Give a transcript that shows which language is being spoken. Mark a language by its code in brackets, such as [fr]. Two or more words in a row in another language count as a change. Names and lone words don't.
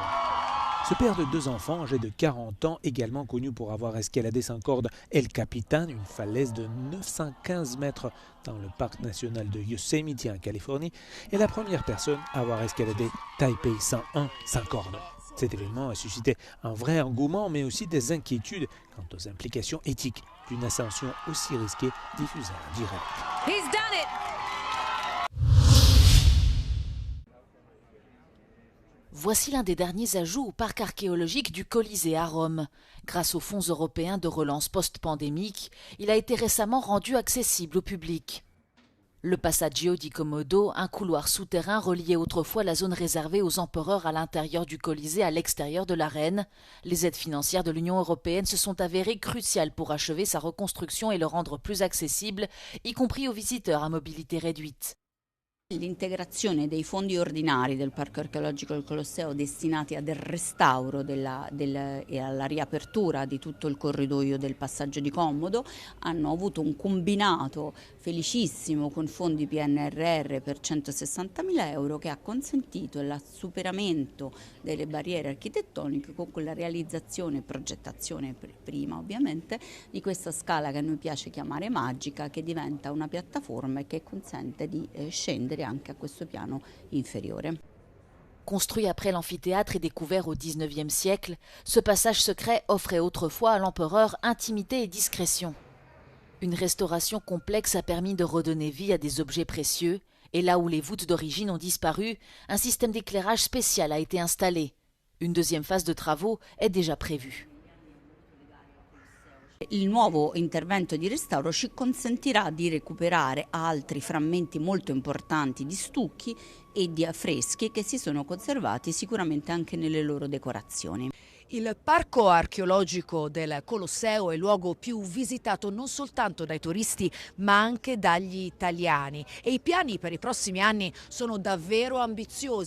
[fr] Ce père de 2 enfants, âgé de 40 ans, également connu pour avoir escaladé sans corde El Capitan, une falaise de 915 mètres dans le parc national de Yosemite en Californie, est la première personne à avoir escaladé Taipei 101 sans corde. Cet événement a suscité un vrai engouement, mais aussi des inquiétudes quant aux implications éthiques d'une ascension aussi risquée diffusée en direct. [en] He's done it. [fr] Voici l'un des derniers ajouts au parc archéologique du Colisée à Rome. Grâce aux fonds européens de relance post-pandémique, il a été récemment rendu accessible au public. Le Passaggio di Commodo, un couloir souterrain reliait autrefois la zone réservée aux empereurs à l'intérieur du Colisée à l'extérieur de l'arène. Les aides financières de l'Union européenne se sont avérées cruciales pour achever sa reconstruction et le rendre plus accessible, y compris aux visiteurs à mobilité réduite. [it] L'integrazione dei fondi ordinari del Parco Archeologico del Colosseo destinati al restauro e alla riapertura di tutto il corridoio del Passaggio di Commodo hanno avuto un combinato felicissimo con fondi PNRR per 160.000 euro che ha consentito il superamento delle barriere architettoniche con quella realizzazione e progettazione prima ovviamente di questa scala che a noi piace chiamare magica, che diventa una piattaforma e che consente di scendere anche a questo piano inferiore. [fr] Construit après l'amphithéâtre et découvert au XIXe siècle, ce passage secret offrait autrefois à l'empereur intimité et discrétion. Une restauration complexe a permis de redonner vie à des objets précieux, et là où les voûtes d'origine ont disparu, un système d'éclairage spécial a été installé. Une deuxième phase de travaux est déjà prévue. [it] Il nuovo intervento di restauro ci consentirà di recuperare altri frammenti molto importanti di stucchi e di affreschi che si sono conservati sicuramente anche nelle loro decorazioni. Il parco archeologico del Colosseo è il luogo più visitato non soltanto dai turisti ma anche dagli italiani e i piani per i prossimi anni sono davvero ambiziosi.